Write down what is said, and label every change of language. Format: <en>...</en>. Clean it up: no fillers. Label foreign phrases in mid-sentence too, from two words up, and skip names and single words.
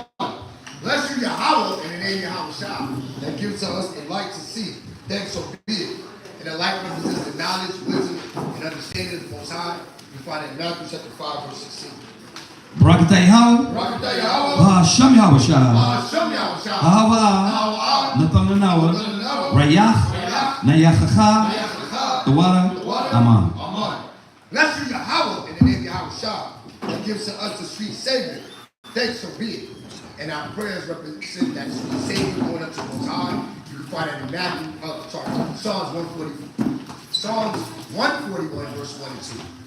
<en>Bless you, Yahweh, in the name of Yahushai, that gives us a light to see. Thanks so be it. And the light represents the knowledge, wisdom, and understanding of the Most High. You find it in Matthew chapter 5, verse 16. Barakatah Yahweh, Ba'ashem Yahushai, Bahawa, Natalanawa, Rayach, Nayachacha, Tawada, Aman. Bless you, Yahweh, in the name of Yahushai, that gives to us the sweet Savior. Thanks so be it. And our prayers represent that sweet Savior going up to the Most High. You can find that in Matthew, Psalms 140, Psalms 141, verse 1 and 2.</en>